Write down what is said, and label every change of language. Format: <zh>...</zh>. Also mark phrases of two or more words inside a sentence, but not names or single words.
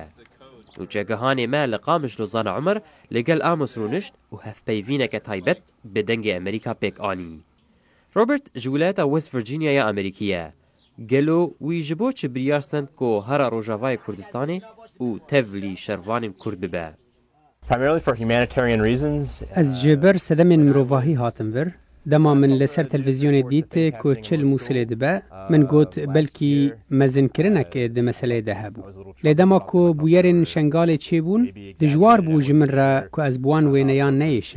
<ku>Nûçegihanê me li Qamiş Lozana Umer li gel Amos rûnişt û hevpeyvîneke taybet bi dengê Amerîka pêk anî. Robert ji wilayeta West Virginia'ya Amerîkî ye. Gelo wî ji bo çi biryar stend ku hera Rojavayê Kurdistanê û tevlî şervanên Kurd bibe.</ku> <en>Primarily for humanitarian reasons.</en> <ku>Ez ji ber sedemên mirovahî hatim vir. Dema min li ser televizyonê dît ku çil Musilê dibe, min got belkî mezinkirinek di meseleyê de hebû. Lê dema ku bûyerên şengalê çêbûn, dijwar bû ji min re ku ez bi wan wêneyan neyêşim.</ku>